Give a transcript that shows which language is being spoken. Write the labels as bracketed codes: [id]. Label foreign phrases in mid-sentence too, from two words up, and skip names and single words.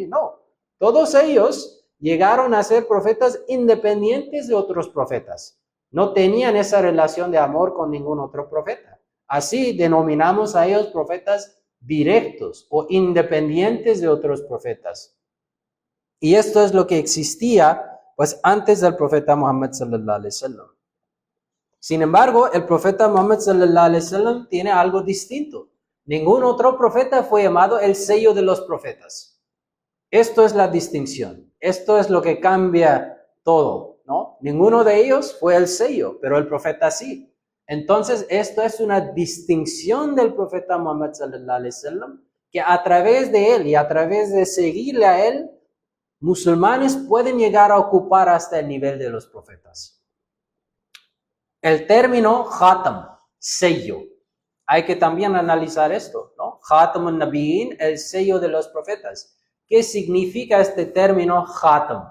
[es] No, todos ellos llegaron a ser profetas independientes de otros profetas. No tenían esa relación de amor con ningún otro profeta. Así denominamos a ellos profetas directos o independientes de otros profetas. Y esto es lo que existía pues antes del profeta Muhammad [ar] صلى الله عليه وسلم. [es] Sin embargo, el profeta Muhammad [ar] صلى الله عليه وسلم [es] tiene algo distinto. Ningún otro profeta fue llamado el sello de los profetas. Esto es la distinción. Esto es lo que cambia todo, ¿no? Ninguno de ellos fue el sello, pero el profeta sí. Entonces, esto es una distinción del profeta Muhammad [ar] صلى الله عليه وسلم, [es] que a través de él y a través de seguirle a él, musulmanes pueden llegar a ocupar hasta el nivel de los profetas. El término khatam, sello, hay que también analizar esto, ¿no? [ar] خاتم النبيين, [es] el sello de los profetas. ¿Qué significa este término khatam?